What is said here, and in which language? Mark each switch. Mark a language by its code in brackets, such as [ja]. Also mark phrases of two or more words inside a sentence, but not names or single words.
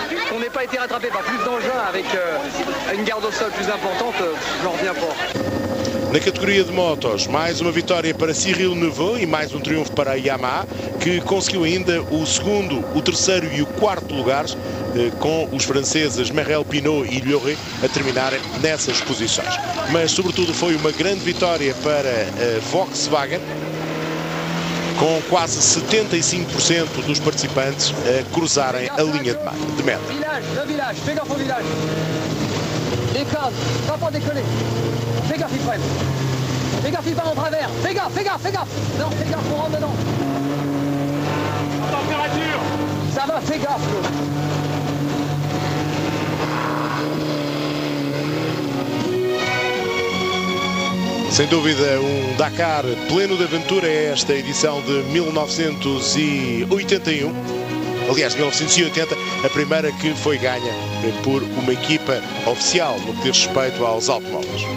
[pt] Na categoria de motos, mais uma vitória para Cyril Neveu e mais um triunfo para a Yamaha, que conseguiu ainda o segundo, o terceiro e o quarto lugares, com os franceses Merrell, Pinot e Lioré a terminarem nessas posições. Mas, sobretudo, foi uma grande vitória para a Volkswagen, com quase 75% dos participantes a cruzarem a linha de meta. [fr] Fais gaffe, il freine. Fais gaffe, il part en travers. Fais gaffe, fais gaffe, fais gaffe. Non, fais gaffe, on rentre dedans. Température. Ça va, fais gaffe, Claude. [pt] Sem dúvida, um Dakar pleno de aventura é esta edição de 1981. Aliás, 1980, a primeira que foi ganha por uma equipa oficial no que diz respeito aos automóveis.